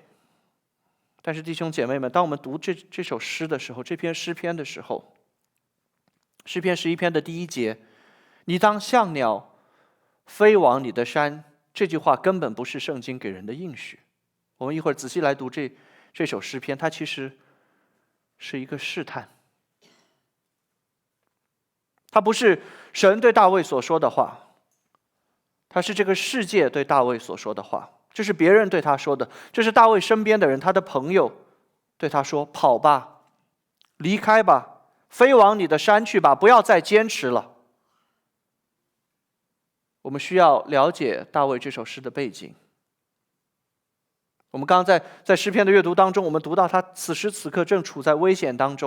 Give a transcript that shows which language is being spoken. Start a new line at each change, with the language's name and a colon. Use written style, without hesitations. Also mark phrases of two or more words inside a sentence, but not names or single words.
Chinese: 但是弟兄姐妹們，當我們讀這首詩的時候，這篇詩篇的時候，詩篇11篇的第1節，你當像鳥飛往你的山，這句話根本不是聖經給人的應許。我們一會兒仔細來讀這首詩篇，它其實是一個試探。它不是神對大衛所說的話，它是這個世界對大衛所說的話。這是別人對他說的，這是大衛身邊的人，他的朋友對他說：跑吧，離開吧，飛往你的山去吧，不要再堅持了。我們需要了解大衛這首詩的背景。我們剛剛在詩篇的閱讀當中，我們讀到他此時此刻正處在危險當中。